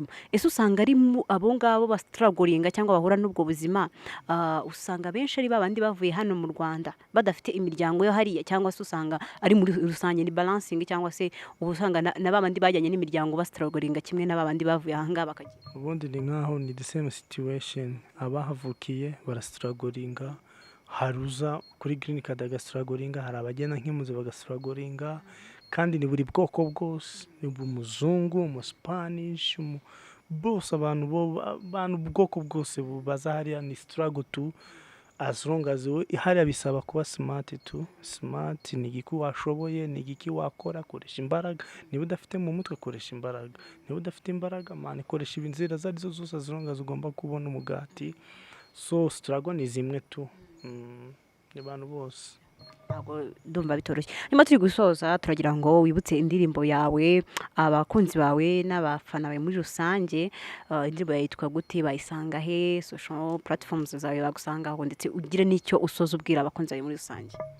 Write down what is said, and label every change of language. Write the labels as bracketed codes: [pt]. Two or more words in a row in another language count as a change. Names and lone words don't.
[rw] Ese usanga ari abo ngabo bastrugglinga cyangwa bahura n'ubwo buzima, usanga benshi ari babandi bavuye hano mu Rwanda badafite imiryango yo hariya, cyangwa se usanga ari muri rusange ni balancing, cyangwa se usanga na babandi bajyanye n'imiryango bastrugglinga kimwe na babandi bavuye ahanga bakagira. Ubundi ni nkaho ni [en] the same situation. [rw] Abahavukiye barastrugglinga, haruza kuri [en] green card [rw] agastrugglinga, hari abagena nk'impunzi bagastrugglinga, kandi ni buri bwoko bwose, ni umuzungu, umuspanish, bose abantu ubwoko bwose bubaza hariya ni struggle tu, [en] as long as [rw] hariya bisaba kuba smart tu. Smart ni igiki washoboye, ni igiki wakora, koresha imbaraga. Niba udafite mu mutwe koresha imbaraga, niba udafite imbaraga man koresha inzira zarizo zose, [en] as long as [rw] ugomba kubona umugati. So struggle ni zimwe tu. Ni abantu bose. ntabwo ndumva bitoroshye. Nyuma turi gusoza turagira ngo wibutse indirimbo yawe abakunzi bawe n'abafana bawe muri rusange. Indirimbo yawe yitwa gute, bayisanga he, [en] social platforms [rw] zawe bagusangaho, ndetse ugire n'icyo usoza ubwira abakunzi bawe muri rusange.